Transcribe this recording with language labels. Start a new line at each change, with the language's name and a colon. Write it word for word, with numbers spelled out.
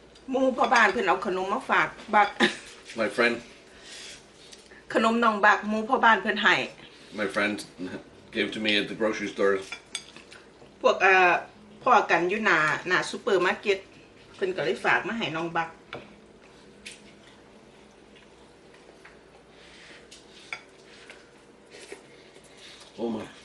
Northeastern Thai: หมู่พ่อบ้านเพิ่นเอาขนมมาฝากบัก
English: My friend,
Northeastern Thai: ขนมน้องบักหมู่พ่อบ้านเพิ่นให้
English: my friend gave to me at the grocery store.
Northeastern Thai: พวกเอ่อพ่อกันอยู่หน้าหน้าซูเปอร์มาร์เก็ตเพิ่นก็เลยฝากมาให้น้องบัก
English: Oh my.